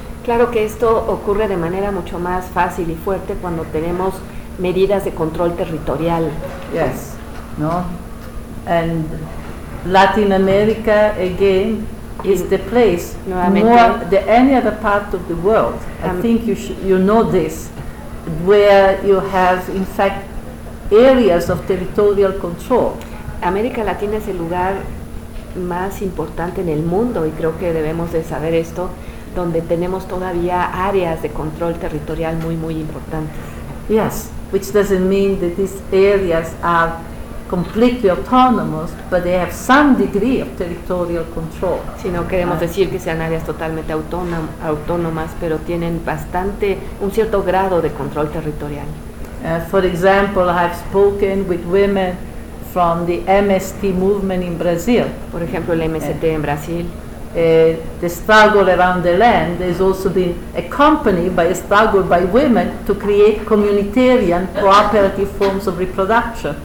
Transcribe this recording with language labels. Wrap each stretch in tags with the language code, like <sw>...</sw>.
<es>Claro que esto ocurre de manera mucho más fácil y fuerte cuando tenemos medidas de control territorial.</es> <en>Yes, no. And Latin America again is the place more than any other part of the world. I think you know this, where you have in fact areas of territorial control.</en> <es>América Latina es el lugar más importante en el mundo y creo que debemos de saber esto, donde tenemos todavía áreas de control territorial muy muy importantes.</es> <en>Yes, which doesn't mean that these areas are completely autonomous, but they have some degree of territorial control.</en> <es>Si no queremos decir que sean áreas totalmente autónomas, pero tienen bastante, un cierto grado de control territorial.</es> <en>For example, I've spoken with women from the MST movement in Brazil.</en> <es>Por ejemplo, el MST en Brasil.</es> <en>The struggle around the land has also been accompanied by a struggle by women to create communitarian cooperative forms of reproduction.</en>